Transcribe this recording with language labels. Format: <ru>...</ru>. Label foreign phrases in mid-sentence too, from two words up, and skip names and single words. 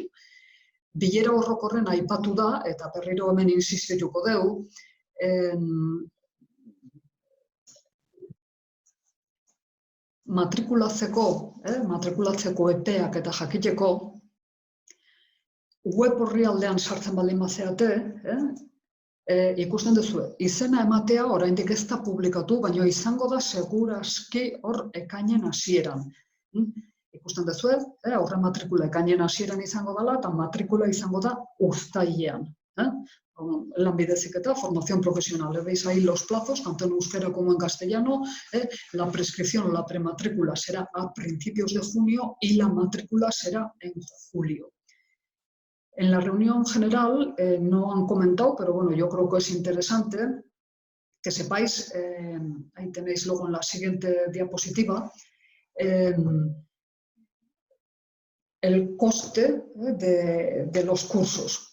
<eu>Bilera orokorren aipatu da, eta berriro hemen insistituko dugu, matrikulatzeko epeak eta jakiteko web orrialdean sartzen baldin bazeate, ikusten duzu, izena ematea oraindik ez da publikatu, baina izango da seguraski hor ekainen hasieran. Ikusten duzu, horren matrikula ekainen hasieran izango dela, eta matrikula izango da uztailean. Lanbide Heziketa,</eu> <es>formación profesional. Veis ahí los plazos, tanto en euskera como en castellano. La prescripción, la prematrícula será a principios de junio y la matrícula será en julio. En la reunión general no han comentado, pero bueno, yo creo que es interesante que sepáis, ahí tenéis luego en la siguiente diapositiva, el coste de los cursos.</es>